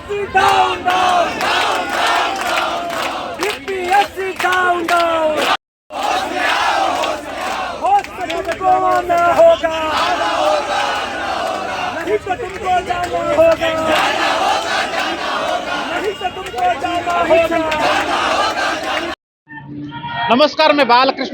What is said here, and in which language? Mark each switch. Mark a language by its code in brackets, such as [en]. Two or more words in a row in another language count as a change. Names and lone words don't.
[en] down, down, down, down, down, down. BPSC down, down. [hi] होश से तुमको आना होगा, नहीं तो तुमको जाना होगा, नहीं तो तुमको जाना होगा। नमस्कार, मैं बालकृष्ण।